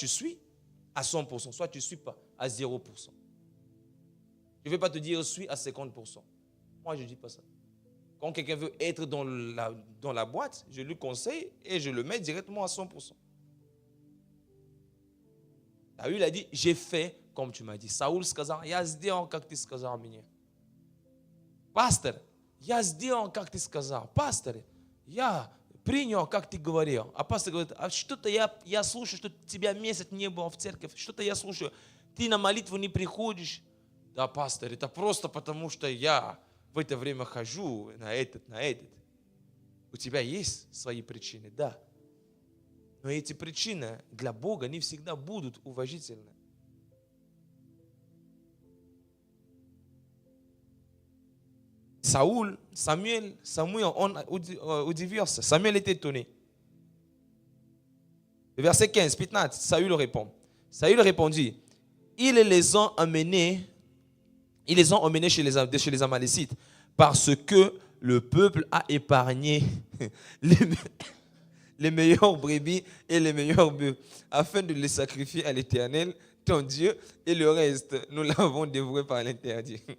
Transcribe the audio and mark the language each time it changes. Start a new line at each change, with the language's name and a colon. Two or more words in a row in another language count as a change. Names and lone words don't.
French: Soit tu suis à 100%, soit tu ne suis pas à 0%. Je ne vais pas te dire suis à 50%. Moi, je ne dis pas ça. Quand quelqu'un veut être dans la boîte, je lui conseille et je le mets directement à 100%. Saül a dit, j'ai fait comme tu m'as dit.
Russian: Saül сказал, я сделал, как ты сказал мне. Пастор, я сделал, как ты сказал. Пастор, я принял, как ты говорил. А пастор говорит, а что-то я слушаю, что тебя месяц не было в церковь. Что-то я слушаю, ты на молитву не приходишь. Да, пастор, это просто потому, что я в это время хожу на этот. У тебя есть свои причины, да. Но эти причины для Бога не всегда будут уважительны.
French: Samuel, on удивился. Samuel était étonné. Verset 15, 15, Saül répond. Saül répondit, ils les ont emmenés chez les Amalécites parce que le peuple a épargné les meilleurs brebis et les meilleurs bœufs, afin de les sacrifier à l'Éternel, ton Dieu, et le reste, nous l'avons dévoré par l'interdit.